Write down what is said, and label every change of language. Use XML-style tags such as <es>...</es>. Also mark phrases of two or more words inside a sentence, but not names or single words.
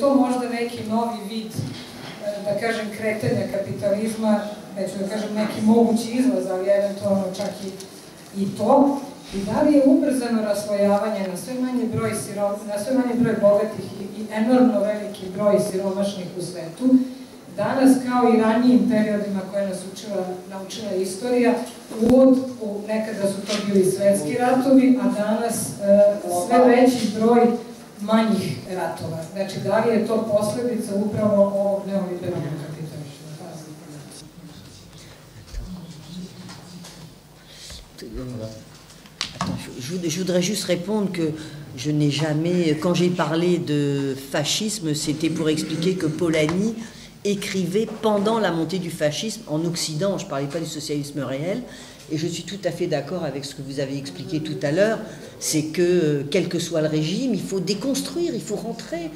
<sr>to možda neki novi vid, da kažem, kretanja kapitalizma, neću da kažem neki mogući izlaz, ali eventualno čak i to, i da li je ubrzano raslojavanje na sve manji broj bogatih i enormno veliki broj siromašnih u svetu, danas kao i ranijim periodima koje nas naučila istorija, nekada su to bili svetski ratovi, a danas sve veći broj manjih ratova. Znači, da li je to posledica upravo ovog neoliberalnog kapitalizma?</sr> <fr>Je voudrais juste répondre que je n'ai jamais, quand j'ai parlé de fascisme, c'était pour expliquer que Polanyi écrivait pendant la montée du fascisme en Occident. Je ne parlais pas du socialisme réel. Et je suis tout à fait d'accord avec ce que vous avez expliqué tout à l'heure, c'est que, quel que soit le régime, il faut déconstruire, il faut rentrer.</fr>